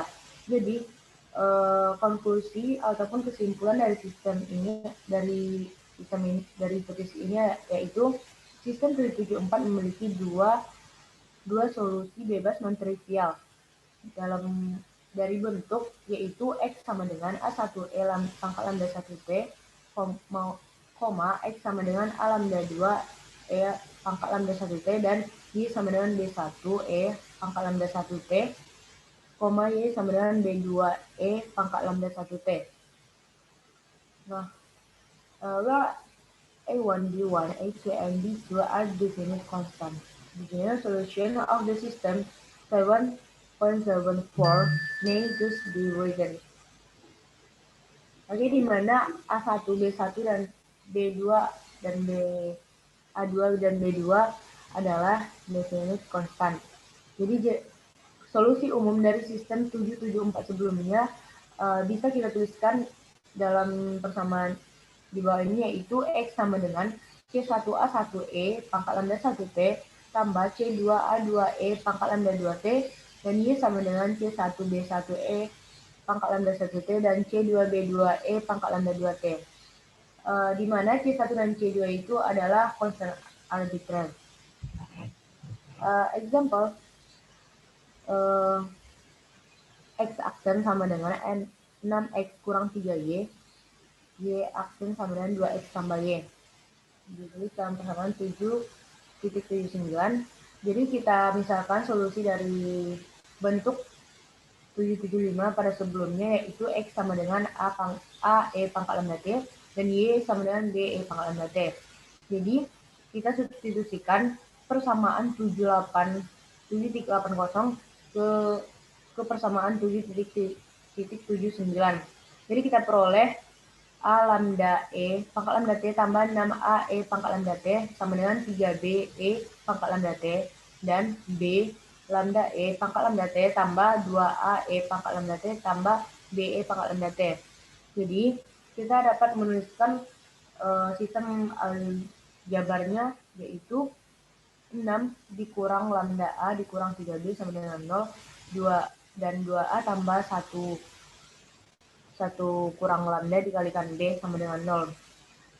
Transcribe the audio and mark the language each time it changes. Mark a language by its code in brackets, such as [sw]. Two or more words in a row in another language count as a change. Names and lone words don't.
[id] Jadi konklusi ataupun kesimpulan dari sistem ini dari hipotesis ini yaitu sistem 774 memiliki dua solusi bebas non-trivial dari bentuk, yaitu X sama dengan A1E pangkat lambda 1T, X sama dengan A lambda 2E pangkat lambda 1T, dan Y sama dengan B1E pangkat lambda 1T, Y sama dengan B2E pangkat lambda 1T. Nah, [en] where A1, B1, A2, and B2 are definite constant. The general solution of the system 7.74 may thus be written. [id] Oke, di mana A1, B1 dan B2 dan A2 dan B2 adalah [en] definite constant. [id] Jadi solusi umum dari sistem 774 sebelumnya bisa kita tuliskan dalam persamaan di bawah ini, yaitu X sama dengan C1A1E pangkat lambda 1T tambah C2A2E pangkat lambda 2T dan Y sama dengan C1B1E pangkat lambda 1T dan C2B2E pangkat lambda 2T. Di mana C1 dan C2 itu adalah [en] constant arbitrary. [id] Example, X aksen sama dengan 6X kurang 3Y, Y aksen sama dengan 2X tambah Y. Jadi dalam persamaan 7.79. Jadi kita misalkan solusi dari bentuk 775 pada sebelumnya, yaitu X sama dengan A E pangkat lambda T dan Y sama dengan B E pangkat lambda T. Jadi kita substitusikan persamaan 7.80 ke persamaan 7.79. Jadi kita peroleh A lambda E pangkat lambda T tambah 6A E pangkat lambda T sama dengan 3B E pangkat lambda T dan B lambda E pangkat lambda T tambah 2A E pangkat lambda T tambah B E pangkat lambda T. Jadi kita dapat menuliskan sistem aljabarnya, yaitu 6 dikurang lambda A dikurang 3B sama dengan 0, 2 dan 2A tambah 1 kurang lambda dikalikan B sama dengan 0.